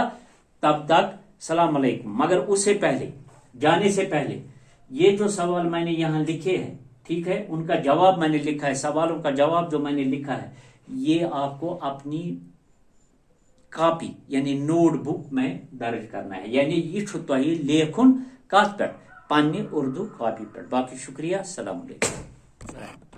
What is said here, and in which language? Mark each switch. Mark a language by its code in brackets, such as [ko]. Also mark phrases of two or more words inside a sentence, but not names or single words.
[hi] तब तक सलाम अलैकुम। मगर उससे पहले, जाने से पहले, ये जो सवाल मैंने यहां लिखे हैं, ठीक है, उनका जवाब मैंने लिखा है, सवालों का जवाब जो मैंने लिखा है, ये आपको अपनी कॉपी यानी नोटबुक में दर्ज करना है। [ks] यानी ये तुह लेखुन कत पे पन्ने उर्दू कॉपी पे। [hi] बाकी शुक्रिया। अस्सलाम वालेकुम।